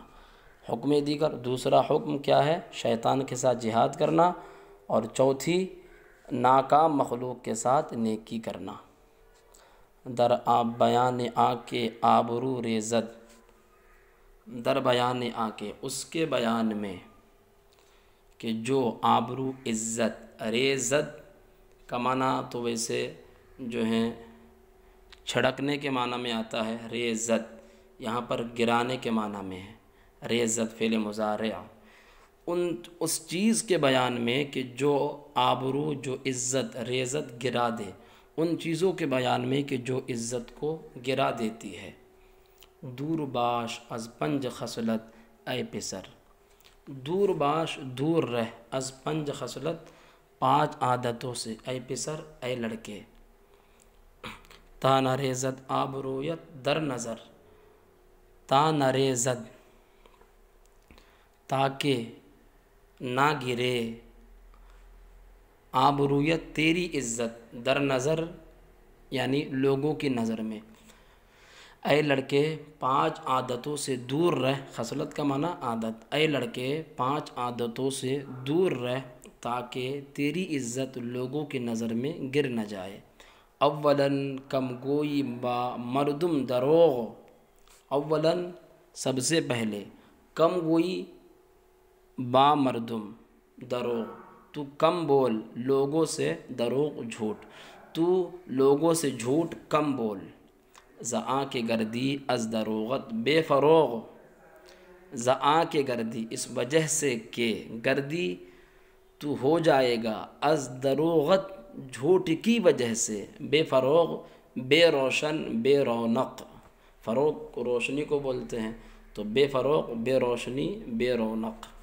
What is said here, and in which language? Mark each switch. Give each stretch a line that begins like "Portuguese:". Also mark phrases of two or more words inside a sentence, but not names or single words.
Urdu: حکم دیگر دوسرا حکم کیا ہے، شیطان کے ساتھ جہاد کرنا، اور چوتھی ناکام مخلوق کے ساتھ نیکی کرنا۔
Persian: در بیان آ کے آبرو ریزد، در بیان آ کے،
Urdu: اس کے بیان میں کہ جو آبرو عزت، ریزد کا معنی تو ویسے جو ہیں چھڑکنے کے معنی میں آتا ہے، ریزت یہاں پر گرانے کے معنی میں ہے، ریزت فعل مضارع، اس چیز کے بیان میں کہ جو آبرو، جو عزت، ریزت گرا دے، ان چیزوں کے بیان میں کہ جو عزت کو گرا دیتی ہے۔
Persian: دور باش از پنج خصلت اے پسر، دور باش،
Urdu: دور رہ،
Persian: از پنج خصلت،
Urdu: 5 عادتوں سے،
Persian: اے پسر
Urdu: اے لڑکے،
Persian: تا نریزد آبرویت در نظر، تا نریزد
Urdu: تاکہ نہ گرے،
Persian: آبرویت تیری
Urdu: عزت، در نظر یعنی لوگوں کی نظر میں، اے لڑکے 5 عادتوں سے دور رہ، خصلت کا معنی عادت، اے لڑکے 5 عادتوں سے دور رہ تاکہ تیری عزت لوگوں کی نظر میں گر نہ جائے۔
Persian: اولاً کم گوئی با مردم دروغ، اولاً
Urdu: سب سے پہلے،
Persian: کم گوئی با مردم دروغ،
Urdu: تو کم بول لوگوں سے، دروغ جھوٹ، تو لوگوں سے جھوٹ کم بول،
Persian: زآں کے گردی از دروغت بے فروغ، زآں کے گردی
Urdu: اس وجہ سے کہ گردی تو ہو جائے گا،
Persian: از دروغت
Urdu: جھوٹ کی وجہ سے،
Persian: بے فروغ
Urdu: بے روشن بے رونق، فروغ کو روشنی کو بولتے ہیں، تو بے فروغ بے روشنی بے رونق،